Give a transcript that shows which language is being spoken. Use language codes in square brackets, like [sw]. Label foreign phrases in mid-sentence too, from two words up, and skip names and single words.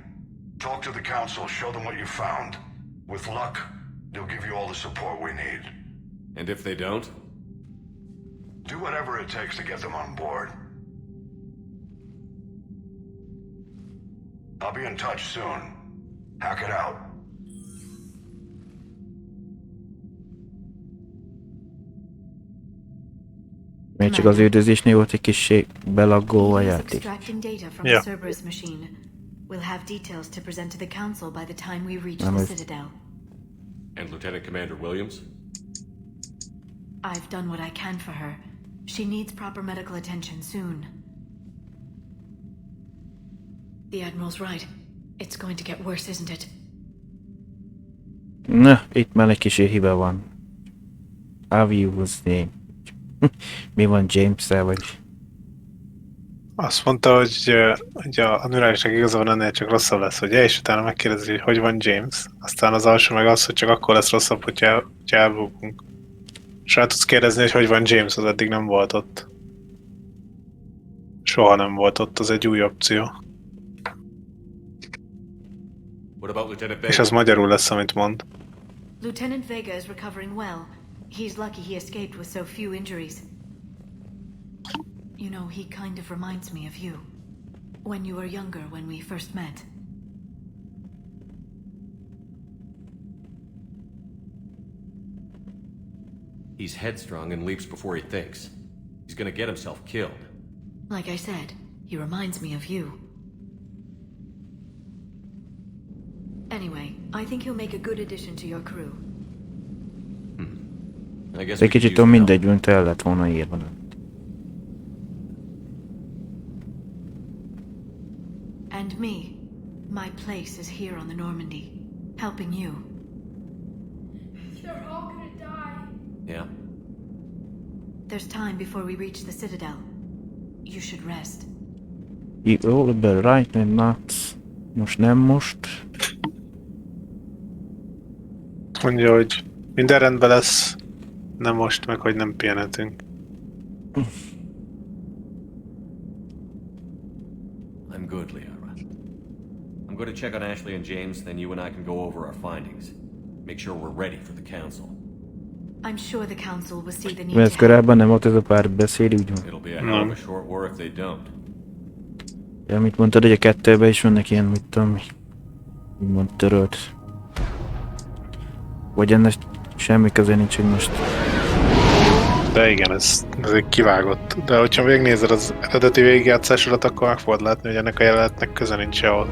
[en] Talk to the Council, show them what you found. With luck, they'll give you all the support we need. And if they don't? Do whatever it takes to get them on board. I'll be in touch soon. Hack it out. [hu] Még csak az üldözésnél volt egy kissé belaggó a játék. [en] Yeah. Cerberus machine. We'll have details to present to the Council by the time we reach the Citadel. And Lieutenant Commander Williams? I've done what I can for her. She needs proper medical attention soon. The Admiral's right. It's going to get worse, isn't it? [hu] Na, itt már egy kicsi hiba van. Aviusné. Mi van James-szel, vagy? Azt mondta, hogy a nőrálisnek igaza van, ennél csak rosszabb lesz, ugye? És utána megkérdezi, hogy van James. Aztán az alsó meg az, hogy csak akkor lesz rosszabb, hogyha elbukunk. És rá tudsz kérdezni, hogy van James, az eddig nem volt ott. Soha nem volt ott, az egy új opció. És az magyarul lesz, amit mond. [en] Lieutenant Vega is recovering well. He's lucky he escaped with so few injuries. You know, he kind of reminds me of you. When you were younger, when we first met. He's headstrong and leaps before he thinks. He's gonna get himself killed. Like I said, he reminds me of you. Anyway, I think he'll make a good addition to your crew. [hu] Egy kicsit mindegy, mint el lett volna írva. [en] And me. My place is here on the Normandy, helping you. They're all gonna die. Yeah? There's time before we reach the Citadel. You should rest. All about right and not. [hu] Most nem most. Mondja, hogy minden rendben lesz. Nem most, meg hogy nem pihenhetünk. [en] I'm good, Liara. I'm going to check on Ashley and James, then you and I can go over our findings. Make sure we're ready for the Council. I'm sure the Council will see the need [hu] Mert korábban nem volt ez a párbeszéd, úgy van. [en] It'll be a hell of a short war if they don't. [hu] Ja, amit mondtad, hogy a kettőben is vannak ilyen, mit tudom, úgymond törölt. Vagy ennek semmi köze nincs, hogy most... De igen, ez egy kivágott. De hogyha végignézed az eredeti végigjátszásodat, akkor meg fogod látni, hogy ennek a jelenetnek köze nincs sehol.